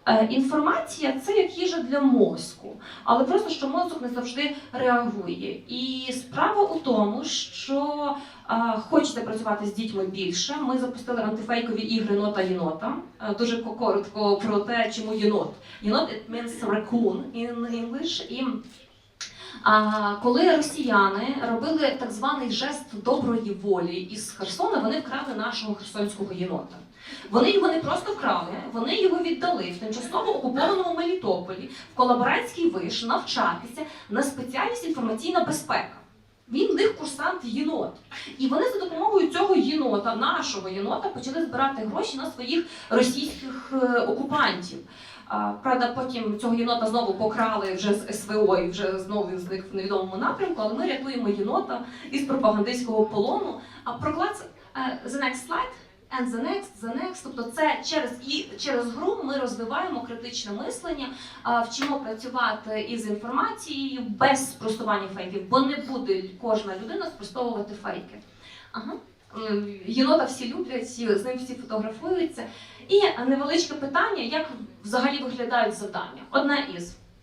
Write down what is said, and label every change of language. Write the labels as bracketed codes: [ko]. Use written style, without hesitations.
[uk] Інформація – це як їжа для мозку, але просто, що мозок не завжди реагує. І справа у тому, що хочете працювати з дітьми більше, ми запустили антифейкові ігри «НотаЄнота». Дуже коротко про те, чому єнот. [en] Єнот – it means raccoon in English. [uk] І коли росіяни робили так званий жест доброї волі із Херсона, вони вкрали нашого херсонського єнота. Вони його не просто вкрали, вони його віддали в тимчасово окупованому Мелітополі в колаборантський виш навчатися на спеціальність інформаційна безпека. Він в них курсант єнот. І вони за допомогою цього єнота, нашого єнота, почали збирати гроші на своїх російських окупантів. Правда, потім цього єнота знову покрали вже з СВО і вже знову зник в невідомому напрямку, але ми рятуємо єнота із пропагандистського полону. А проклад [en] the next slide. And the next, [uk] тобто це через гру ми розвиваємо критичне мислення, вчимо працювати із інформацією без спростування фейків, бо не буде кожна людина спростовувати фейки. Єнота всі люблять, з ним всі фотографуються. І невеличке питання, як взагалі виглядають завдання. Одне із.